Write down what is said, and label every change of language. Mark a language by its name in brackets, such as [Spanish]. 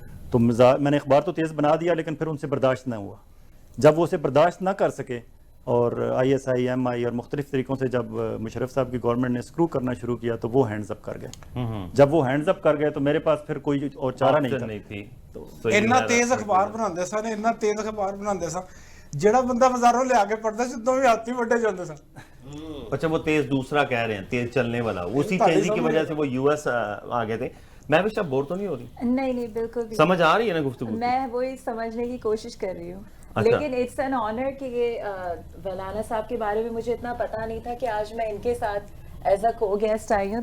[Urdu] تو میں نے اخبار تو تیز بنا دیا, لیکن پھر ان سے برداشت نہ ہوا. جب وہ اسے برداشت نہ کر سکے, اور آئی ایس آئی, ایم آئی اور مختلف طریقوں سے جب مشرف صاحب کی گورنمنٹ نے اسکرو کرنا شروع کیا, تو وہ ہینڈز اپ کر گئے. جب وہ ہینڈز اپ کر گئے تو میرے پاس پھر کوئی اور چارہ نہیں تھا. [Punjabi] ਇੰਨਾ ਤੇਜ਼ ਅਖਬਾਰ ਬਣਾਉਂਦੇ ਸਨ, ਇੰਨਾ ਤੇਜ਼ ਅਖਬਾਰ ਬਣਾਉਂਦੇ ਸਨ, ਜਿਹੜਾ ਬੰਦਾ ਬਾਜ਼ਾਰੋਂ ਲਿਆ ਕੇ ਪੜਦਾ ਸੀ ਦੋਵੇਂ ਹੱਥ ਹੀ ਵੱਡੇ ਜਾਂਦੇ ਸਨ. [Urdu] اچھا وہ تیز دوسرا کہہ رہے ہیں, تیز چلنے والا, اسی تیزی کی وجہ سے وہ یو ایس آ گئے تھے. میں بھی شب بور تو نہیں ہو رہی؟ نہیں بالکل بھی. سمجھ آ رہی ہے نا گفتگو؟ میں وہی سمجھنے کی کوشش کر رہی ہوں, لیکن [English] it's an honour [Urdu] کہ یہ ولانا صاحب کے بارے میں مجھے اتنا پتا نہیں تھا کہ آج میں ان کے ساتھ ایز اے کو گیسٹ آئی ہوں.